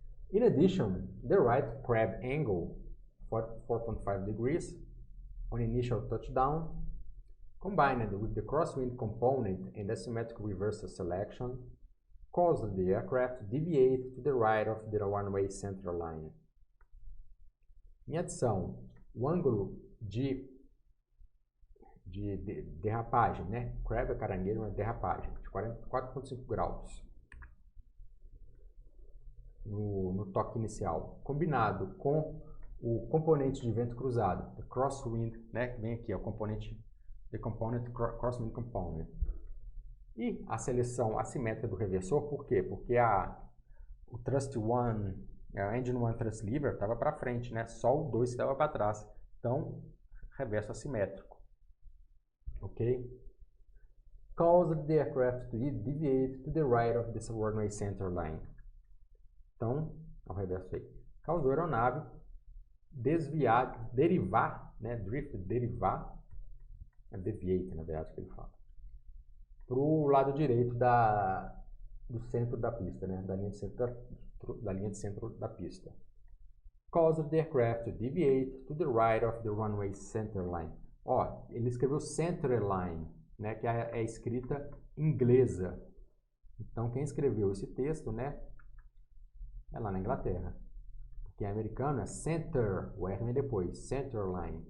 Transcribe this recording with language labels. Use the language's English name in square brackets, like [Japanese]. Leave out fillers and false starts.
[English] In addition, the right crab angle, 4.5 degrees, on initial touchdown, combined with the crosswind component and asymmetric reversal selection, caused the aircraft to deviate to the right of the runway center line. [Portuguese] Em adição, o ângulo de derrapagem, Crab é caranguejo, mas derrapagem, de 4.5 graus. No toque inicial, combinado com o componente de vento cruzado, o crosswind, que vem aqui, é o componente, [English] the component, crosswind component, [Portuguese] e a seleção assimétrica do reversor. Por quê? Porque o thrust 1, a [English] engine 1 thrust lever [Portuguese] estava para frente, só o 2 estava para trás, então reverso assimétrico, ok? [English] Caused the aircraft to deviate to the right of the runway center line. Então, [Portuguese] ao reverso aí, causou a aeronave desviar, derivar, né, drift, derivar, deviate, na verdade, que ele fala, para o lado direito do centro da pista, né, da linha de centro da pista. [English] Caused the aircraft to deviate to the right of the runway center line. [Portuguese] Ó, ele escreveu center line, né, que é a escrita inglesa. Então, quem escreveu esse texto, né, é lá na Inglaterra. Porque em americano é center, o R vem depois, center line.